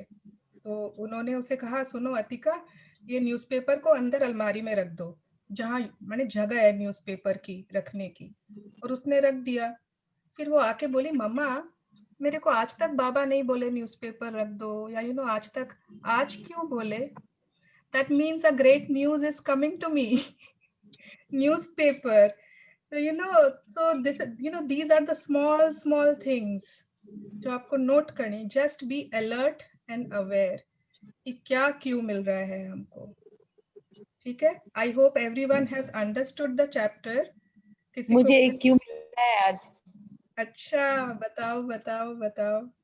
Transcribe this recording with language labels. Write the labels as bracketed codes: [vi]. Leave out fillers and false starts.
[hi] तो उन्होंने उसे कहा, सुनो अतिका, ये न्यूज़पेपर को अंदर अलमारी में रख दो, जहाँ माने जगह है न्यूज़पेपर की रखने की। और उसने रख दिया। फिर वो आके बोली, मम्मा मेरे को आज तक बाबा नहीं बोले न्यूज़पेपर रख दो, या आज तक, आज क्यों बोले? [en] That means a great news is coming to me. [hi] Newspaper. [en] So so this these are the small things [hi] जो आपको नोट करनी। [en] just be alert and aware [hi] कि क्या क्यों मिल रहा है हमको। ठीक है, [en] I hope everyone has understood the chapter. [hi] किसी को मुझे एक क्यों मिल रहा है आज। अच्छा, बताओ बताओ बताओ।